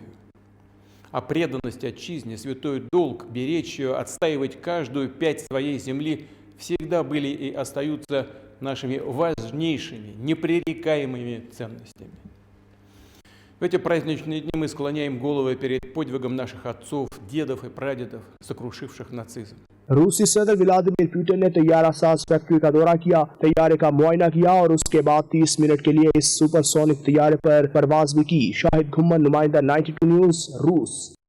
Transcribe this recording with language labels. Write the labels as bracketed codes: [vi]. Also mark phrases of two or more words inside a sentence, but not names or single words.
[ru] А преданность отчизне, святой долг, беречь ее, отстаивать каждую пять своей земли всегда были и остаются нашими важнейшими, непререкаемыми ценностями. В эти праздничные дни мы склоняем головы перед подвигом наших отцов, дедов и прадедов, сокрушивших нацизм. [ur] روسی صدر ولادیمیر پوتن نے طیارہ ساز فیکٹری کا دورہ کیا، طیارے کا معائنہ کیا اور اس کے بعد 30 منٹ کے لیے اس سپرسونک طیارے پر پرواز بھی کی. شاہد گھمن، نمائندہ 92 نیوز، روس.